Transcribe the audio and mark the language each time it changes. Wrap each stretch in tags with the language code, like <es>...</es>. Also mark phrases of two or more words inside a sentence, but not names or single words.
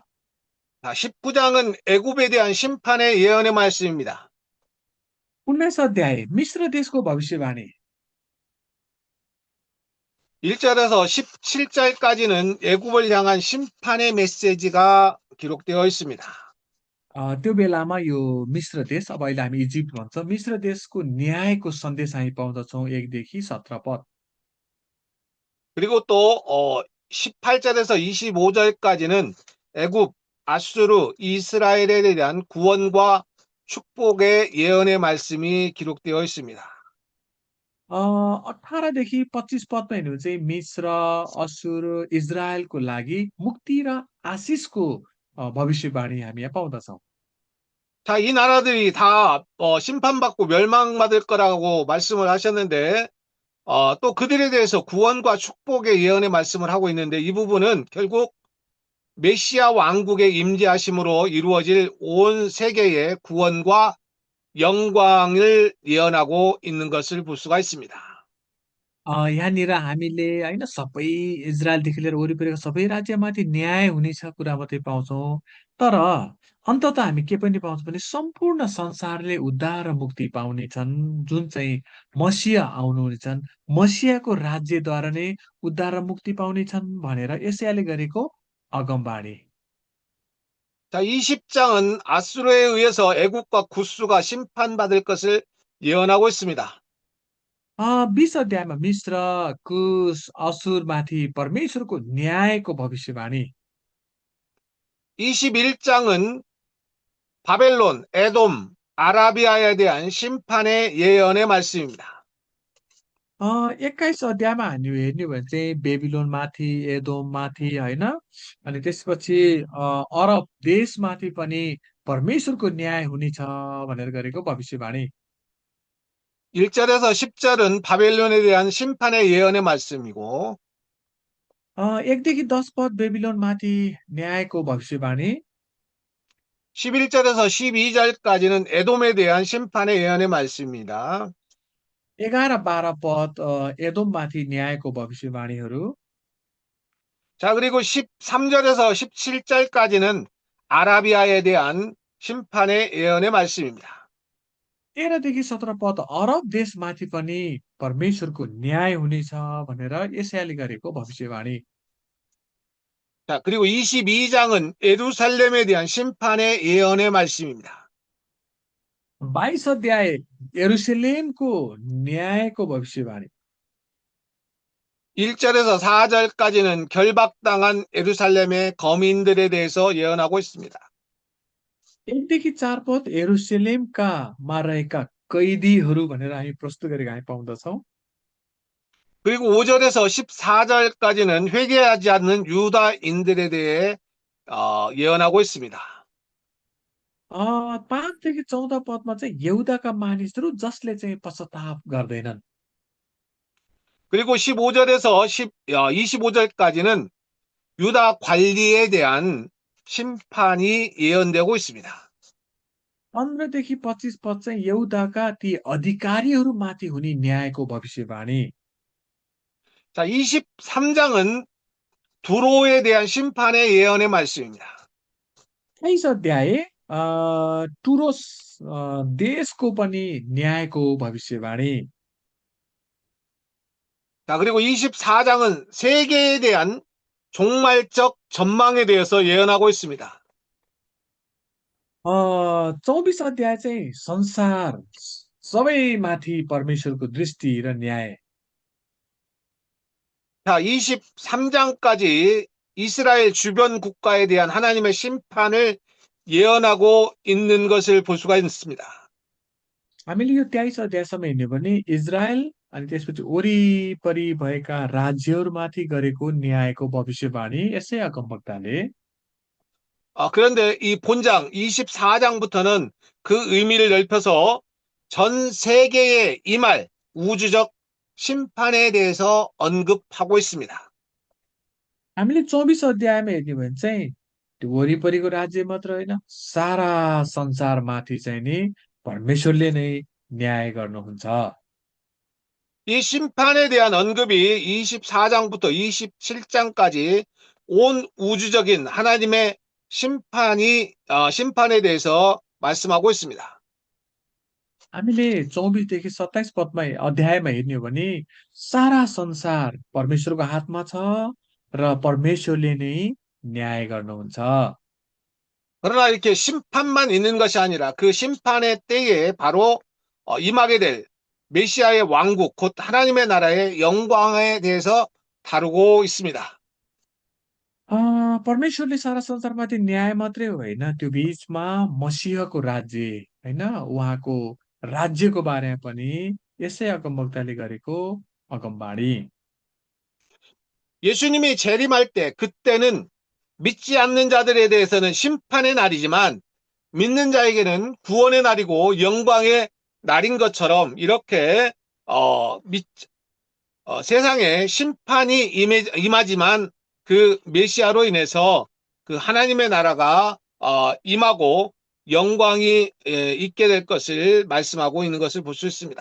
<ko>19장은 애굽에 대한 심판의 예언의 말씀입니다.</ko> <ne>19 अध्याय मिश्र देशको भविष्यवाणी</ne> <ko>1절에서 17절까지는 애굽을 향한 심판의 메시지가 기록되어 있습니다.</ko> <ne>त्यो बेलामा यो मिश्र देश अब अहिले हामी इजिप्ट भन्छौँ मिश्र देशको न्यायको सन्देश हामी पाउँदछौँ 1 देखि 17 पद।</ne> <ko>그리고 또 18절에서 25절까지는 애굽, 아수르, 이스라엘에 대한 구원과 축복의 예언의 말씀이 기록되어 있습니다.</ko> <ne>18 देखि 25 पदमा हेर्नु भने चाहिँ मिश्र असुर इजरायलको लागि मुक्ति र आशिषको भविष्यवाणी हामी यहाँ पाउँदछौँ।</ne> <ko>자, 이 나라들이 다 심판받고 멸망받을 거라고 말씀을 하셨는데 또 그들에 대해서 구원과 축복의 예언의 말씀을 하고 있는데 이 부분은 결국 메시아 왕국의 임재하심으로 이루어질 온 세계의 구원과 영광을 예언하고 있는 것을 볼 수가 있습니다.</ko> <ne>यहाँनिर हामीले होइन सबै इजरायलदेखि लिएर वरिपरिका सबै राज्यमाथि न्याय हुनेछ कुरा मात्रै पाउँछौँ। तर अन्ततः हामी के पनि पाउँछौँ भने सम्पूर्ण संसारले उद्धार र मुक्ति पाउनेछन् जुन चाहिँ मसिह आउनुहुनेछन् मसिहको राज्यद्वारा नै उद्धार र मुक्ति पाउनेछन् भनेर यशायाले गरेको अगमबाणी।</ne> <ko>자, 20장은 아수르에 의해서 애국과 구스가 심판받을 것을 예언하고 있습니다.</ko> <ne>20 अध्यायमा मिश्र कुश असुरमाथि परमेश्वरको न्यायको भविष्यवाणी।</ne> <ko>21장은 바벨론, 에돔, 아라비아에 대한 심판의 예언의 말씀입니다.</ko> <ne>एक्काइस अध्यायमा हामी हेर्ने हो भने चाहिँ बेबिलोनमाथि एदोममाथि होइन अनि त्यसपछि अरब देशमाथि पनि परमेश्वरको न्याय हुनेछ भनेर गरेको भविष्यवाणी</ne> <ko>1절에서 10절은 바벨론에 대한 심판의 예언의 말씀이고</ko> <ne>1देखि 10 पद बेबिलोनमाथि न्यायको भविष्यवाणी</ne> <ko>11절에서 12절까지는 에돔에 대한 심판의 예언의 말씀입니다.</ko> <ne>11 12 पद एदोममाथि न्यायको भविष्यवाणीहरू</ne> <ko>자, 그리고 13절에서 17절까지는 아라비아에 대한 심판의 예언의 말씀입니다.</ko> <ne>13देखि 17 पद अरब देशमाथि पनि परमेश्वरको न्याय हुनेछ भनेर यशायाले गरेको भविष्यवाणी</ne> <ko>자, 그리고 22장은 예루살렘에 대한 심판의 예언의 말씀입니다.</ko> <ne>22 अध्याय यरुसलेमको न्यायको भविष्यवाणी</ne> <ko>1절에서 4절까지는 결박당한 예루살렘의 거민들에 대해서 예언하고 있습니다.</ko> <ne>1देखि 4 पद यरुसलेमकामा रहेका कैदीहरू भनेर हामी प्रस्तुत गरेको हामी पाउँदछौँ</ne> <ko>그리고 5절에서 14절까지는 회개하지 않는 유다인들에 대해 예언하고 있습니다.</ko> <ne>5देखि 14 पदमा चाहिँ यहुदाका मानिसहरू जसले चाहिँ पश्चाताप गर्दैनन्</ne> <ko>그리고 15절에서 25절까지는 유다 관리에 대한 심판이 예언되고 있습니다.</ko> <ne>15देखि 25 पद चाहिँ यहुदाका ती अधिकारीहरूमाथि हुने न्यायको भविष्यवाणी</ne> <ko>자, 23장은 두로에 대한 심판의 예언의 말씀입니다.</ko> <ne>23 अध्याय टुरोस देशको पनि न्यायको भविष्यवाणी</ne> <ko>자, 그리고 24장은 세계에 대한 종말적 전망에 대해서 예언하고 있습니다.</ko> <ne>24 अध्याय चाहिँ संसार सबैमाथि परमेश्वरको दृष्टि र न्याय</ne> <ko>자, 23장까지 이스라엘 주변 국가에 대한 하나님의 심판을 예언하고 있는 것을 볼 수가 있습니다.</ko> <ne>हामीले यो 23 अध्यायसम्म हेर्ने भने इजरायल अनि त्यसपछि वरिपरि भएका राज्यहरूमाथि गरेको न्यायको भविष्यवाणी यसै अगमवक्ताले</ne> <ko>그런데 이 본장 24장부터는 그 의미를 넓혀서 전 세계에 임할 우주적 심판에 대해서 언급하고 있습니다.</ko> <ne>हामीले 24 अध्यायमा हेर्ने भने चाहिँ त्यो वरिपरिको राज्य मात्र होइन सारा संसारमाथि चाहिँ नि परमेश्वरले नै न्याय गर्नुहुन्छ</ne> <ko>이 심판에 대한 언급이 24장부터 27장까지 온 우주적인 하나님의 심판에 대해서 말씀하고 있습니다.</ko> <ne>हामीले 24देखि 27 पदमा अध्यायमा हेर्ने हो भने सारा संसार परमेश्वरको हातमा छ र परमेश्वरले नै न्याय गर्नुहुन्छ</ne> <ko>그러나 이렇게 심판만 있는 것이 아니라 그 심판의 때에 바로 임하게 될 메시아의 왕국, 곧 하나님의 나라의 영광에 대해서 다루고 있습니다.</ko> <ne>परमेश्वरले सारा संसारमाथि न्याय मात्रै होइन त्यो बीचमा मसीहको राज्य होइन उहाँको राज्यको बारेमा पनि यसै अगमवक्ताले गरेको अगमबाणी</ne> <ko>예수님이 재림할 때 그때는 믿지 않는 자들에 대해서는 심판의 날이지만 믿는 자에게는 구원의 날이고 영광의 날인 것처럼 이렇게 세상에 심판이 임하지만 그 메시아로 인해서 그 하나님의 나라가 임하고 영광이 있게 될 것을 말씀하고 있는 것을 볼 수 있습니다.</ko>